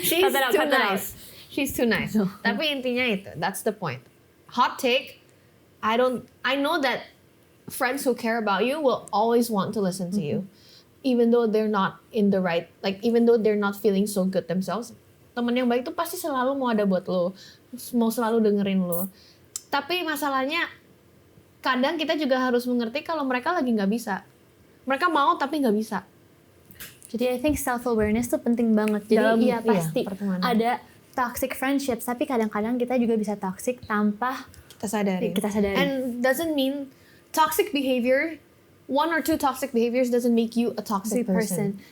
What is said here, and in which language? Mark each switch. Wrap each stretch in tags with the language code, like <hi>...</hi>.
<en>she's Cut that out, too cut that out. nice. She's too nice.</en> <id>Tapi intinya itu,</id> <en>that's the point. Hot take, I know that friends who care about you will always want to listen to you. Even though they're not in the right, like even though they're not feeling so good themselves.</en> <id>Temen yang baik tuh pasti selalu mau ada buat lo, mau selalu dengerin lo. Tapi masalahnya, kadang kita juga harus mengerti kalau mereka lagi nggak bisa. Mereka mau tapi nggak bisa. Jadi</id> <en>I think</en> <id>self-awareness tuh penting banget. Jadi iya pasti pertemanan. ada</id> <en>toxic friendships,</en> <id>tapi kadang-kadang kita juga bisa toxic tanpa Kita sadari.</id> <en>And doesn't mean toxic behavior, one or two toxic behaviors doesn't make you a toxic person.</en>